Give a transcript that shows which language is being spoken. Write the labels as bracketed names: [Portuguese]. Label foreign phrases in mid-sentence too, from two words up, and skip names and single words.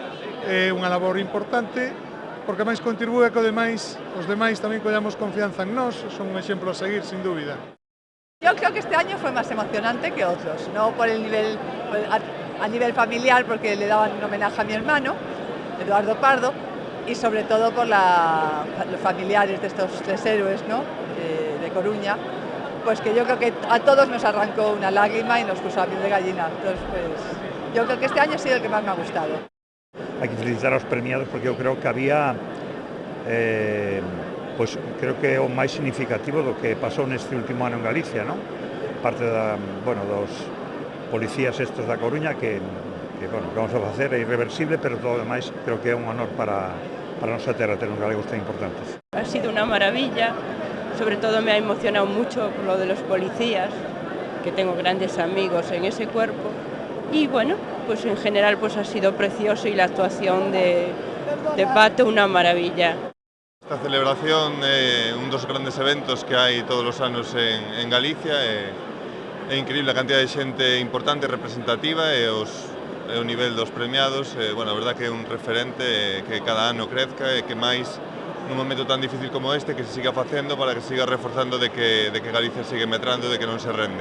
[Galician] É unha labor importante, porque máis contribúe que os demais tamén collamos confianza en nós, son un exemplo a seguir, sin dúbida. [Spanish] Yo creo que este año fue más emocionante que otros, no por el nivel, a nivel familiar, porque le daban un homenaje a mi hermano, Eduardo Pardo, y sobre todo por los familiares de estos tres héroes, ¿no? de Coruña, pues que yo creo que a todos nos arrancó una lágrima y nos puso a piel de gallina. Entonces, pues, yo creo que este año ha sido el que más me ha gustado. [Galician] Hay que felicitar aos premiados porque eu creo que había pois creo que é o máis significativo do que pasou neste último ano en Galicia, non? Parte dos policías estes da Coruña que vamos a facer é irreversible, pero todo o demais creo que é un honor para a nosa terra ter uns galegos tan importantes. [Spanish] Ha sido una maravilla, sobre todo me ha emocionado mucho lo de los policías, que tengo grandes amigos en ese cuerpo, y bueno, pues en general pues ha sido precioso y la actuación de Pato una maravilla. [Galician] Esta celebración é un dos grandes eventos que hai todos os anos en Galicia, é increíble a cantidad de xente importante, representativa e o nivel dos premiados, bueno, a verdad que é un referente que cada ano crezca e que máis nun momento tan difícil como este que se siga facendo para que siga reforzando de que Galicia sigue medrando e de que non se rende.